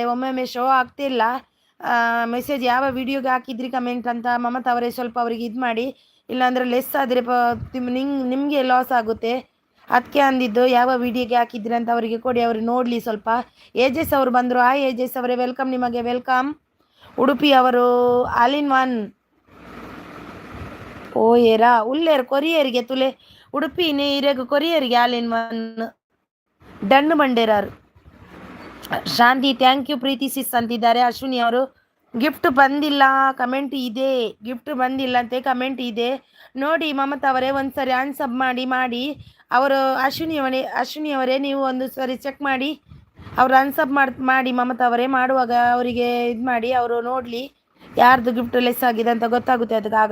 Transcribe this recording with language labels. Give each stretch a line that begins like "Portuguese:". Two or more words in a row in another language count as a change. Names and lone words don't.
Kannada: ಒಮ್ಮೊಮ್ಮೆ ಶೋ ಆಗ್ತಿಲ್ಲ ಮೆಸೇಜ್ ಯಾವ ವಿಡಿಯೋಗೆ ಹಾಕಿದ್ರಿ ಕಮೆಂಟ್ ಅಂತ. ಮಮತಾ ಅವರೇ ಸ್ವಲ್ಪ ಅವ್ರಿಗೆ ಇದು ಮಾಡಿ, ಇಲ್ಲಾಂದರೆ ಲೆಸ್ ಆದರೆ ನಿಮಗೆ ಲಾಸ್ ಆಗುತ್ತೆ. ಅದಕ್ಕೆ ಅಂದಿದ್ದು ಯಾವ ವಿಡಿಯೋಗೆ ಹಾಕಿದ್ರಿ ಅಂತ ಅವರಿಗೆ ಕೊಡಿ, ಅವ್ರಿಗೆ ನೋಡಲಿ ಸ್ವಲ್ಪ. ಏಜಸ್ ಅವರು ಬಂದರು. ಆ ಏಜಸ್ ಅವರೇ ವೆಲ್ಕಮ್, ನಿಮಗೆ ವೆಲ್ಕಮ್.
Tulu: ಉಡುಪಿ ಅವರು
English: all in one
Tulu: ಓಯೇರಾ ಉಲ್ಲೇರು ಕೊರಿಯರಿಗೆ ತುಲೆ ಉಡುಪಿ ನೀರಿಗೆ ಕೊರಿಯರಿಗೆ
English: all in one
Tulu: ಡನ್ ಬಂಡೇರಾರು.
Kannada: ಶಾಂತಿ
English: thank you
Kannada: ಪ್ರೀತಿ ಸಿಸ್ ಅಂತಿದ್ದಾರೆ. ಅಶ್ವಿನಿ ಅವರು ಗಿಫ್ಟ್ ಬಂದಿಲ್ಲ ಕಮೆಂಟ್ ಇದೆ, ಗಿಫ್ಟ್ ಬಂದಿಲ್ಲ ಅಂತೆ ಕಮೆಂಟ್ ಇದೆ ನೋಡಿ. ಮಮತಾ ಅವರೇ ಒಂದು ಸರಿ ಅನ್ಸಬ್ ಮಾಡಿ ಅವರು ಅಶ್ವಿನಿ ಅವರೇ ನೀವು ಒಂದು ಸರಿ ಚೆಕ್ ಮಾಡಿ, ಅವರು ಅನ್ಸಬ್ ಮಾಡಿ ಮಮತಾ ಅವರೇ ಮಾಡುವಾಗ ಅವರಿಗೆ ಇದು ಮಾಡಿ, ಅವರು ನೋಡಲಿ ಯಾರ್ದು ಗಿಫ್ಟ್ ಲೆಸ್ ಆಗಿದೆ ಅಂತ ಗೊತ್ತಾಗುತ್ತೆ ಅದಕ್ಕಾಗ.